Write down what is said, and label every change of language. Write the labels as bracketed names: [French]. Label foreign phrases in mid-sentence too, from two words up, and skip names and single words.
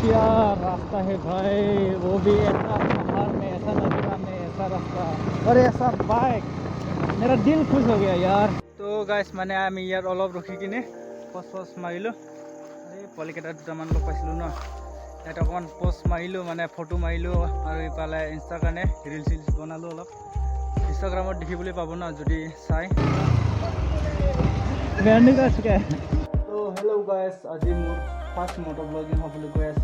[Hindi] क्या रास्ता है भाई, वो भी ऐसा पहाड़ में, ऐसा नदिया में, ऐसा रास्ता और ऐसा बाइक, मेरा दिल खुश हो गया यार। [Assamese] तो गाइस মানে আমি ইয়াত অলপ ৰখি কিনে পোষ্ট মাৰিলোঁ। এই পোৱালিকেইটা দুটামান লগ পাইছিলোঁ ন, ইয়াত অকণমান পোষ্ট মাৰিলোঁ, মানে ফটো মাৰিলোঁ আৰু ইফালে ইনষ্টাৰ কাৰণে ৰিলচ বনালোঁ। অলপ ইনষ্টাগ্ৰামত দেখিবলৈ পাব ন যদি চাই। তো [English] hello guys, [Assamese] আজি মোৰ [English] first motor blogging [Assamese] হ'বলৈ গৈ আছে।